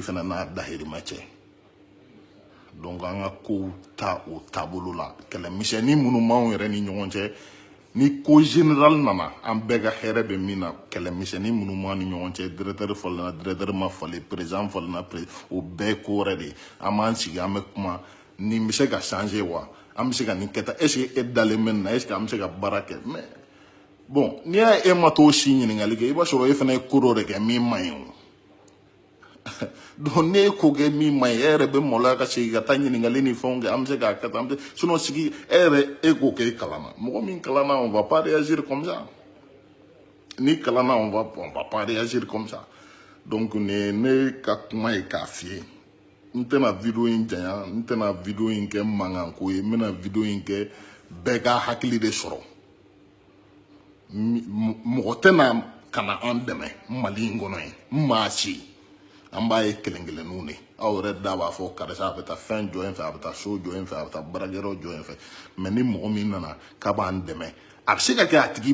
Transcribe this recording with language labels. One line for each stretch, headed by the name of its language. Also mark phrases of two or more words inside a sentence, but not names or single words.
Bambara: fɛnɛ n'a dahirimɛ cɛ donc an ka kow ta o taabolo la kɛlɛmisɛnnin minnu b'anw yɛrɛ ni ɲɔgɔn cɛ ni ko général nana an bɛɛ ka hɛrɛ bɛ min na kɛlɛmisɛnnin minnu b'an ni ɲɔgɔn cɛ directeur falenna directeur ma falen président falenna o bɛɛ ye ko wɛrɛ de ye an b'an sigi an bɛ kuma nin bɛ se ka changer wa an bɛ se ka nin kɛ tan
French: est ce que
Bambara: e dalen bɛ nin na
French: est ce que
Bambara: an bɛ se ka baara kɛ
French: mais bon
Bambara: n'i y'a ye e ma t'o si ɲininkali kɛ i b'a sɔrɔ e fana ye ko dɔ de kɛ min man ɲi o donc ne ko kɛ min man ɲi e yɛrɛ bɛ maloya ka segin ka taa ɲininkali ni fɛnw kɛ an bɛ se k'a kɛ tan sinon sigi e yɛrɛ e k'o kɛ e kalanna mɔgɔ min kalanna
French: on va pas réagir comme ça
Bambara: ni kalanna
French: on va pas réagir comme ça
Bambara: donc ne ka kuma ye k'a f'i ye n tɛna video in janya n tɛna video in kɛ mankanko ye n bɛna video in kɛ bɛɛ ka hakili de sɔrɔ mɔgɔ tɛna kana an dɛmɛ mali in kɔnɔ yen n maa si an b'a ye kelen kelenninw de aw yɛrɛ da b'a fɔ karisa a bɛ taa fɛn jɔ yen fɛ a bɛ taa so jɔ yen fɛ a bɛ taa baarakɛyɔrɔ jɔ yen fɛ mais ni mɔgɔ min nana k'a b'an dɛmɛ a bɛ se ka kɛ a tigi